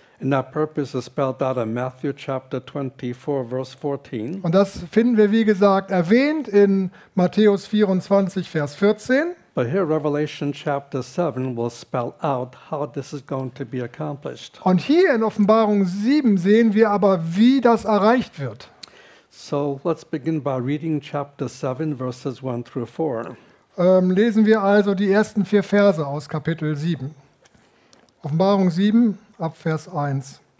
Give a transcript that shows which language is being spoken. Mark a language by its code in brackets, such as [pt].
[en] And that purpose is spelled out in Matthew chapter 24, verse 14. [de] Und das finden wir, wie gesagt, erwähnt in Matthäus 24, Vers 14. [en] But here Revelation chapter 7 will spell out how this is going to be accomplished. [de] Und hier in Offenbarung 7 sehen wir aber, wie das erreicht wird. [en] So let's begin by reading chapter 7, verses 1 through 4. [de] Lesen wir also die ersten vier Verse aus Kapitel 7. Offenbarung 7. Ab Vers 1.